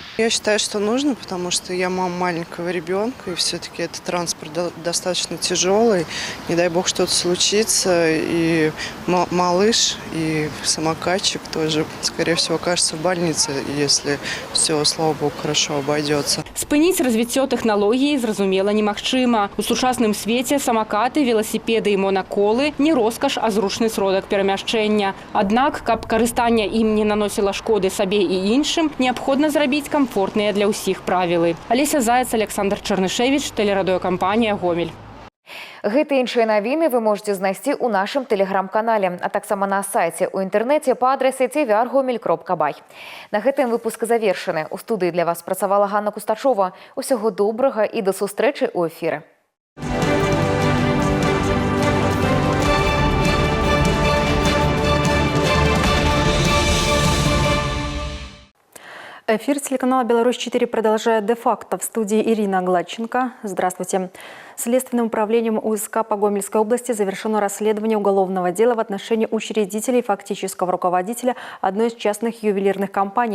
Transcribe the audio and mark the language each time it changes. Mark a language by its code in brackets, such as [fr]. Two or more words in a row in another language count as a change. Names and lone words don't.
[ru] Я считаю, что нужно, потому что я мама маленького ребенка, и все-таки этот транспорт достаточно тяжелый. Не дай бог что-то случится, и малыш, и самокатчик тоже, скорее всего, окажется в больнице, если все, слава богу, хорошо обойдется. [be] Спыніць развіццё тэхналогіі, зразумела, немагчыма. У сучасным свеце самакаты, веласіпеды і монаколы не роскаш, а зручны сродак перамяшчэння. Аднак, каб карыстанне ім не наносіла шкоды сабе і іншым, неабходна зрабіць камфортныя для ўсіх правілы. Алеся Заяц, Александр Чарнышевіч, тэлерадыёкампанія «Гомель». Гэты іншыя навіны вы можете знайсці ў нашым тэлеграм-канале, а таксама на сайце ў інтэрнэце па адрасе tvr.gomel.by. На гэтым выпуск завершаны. У студыі для вас працавала Ганна Кустачова. Усяго добрага і да сустрэчы ў эфіры. [ru] Эфир телеканала «Беларусь-4» продолжает де-факто. В студии Ирина Гладченко. Здравствуйте. Следственным управлением УСК по Гомельской области завершено расследование уголовного дела в отношении учредителей и фактического руководителя одной из частных ювелирных компаний.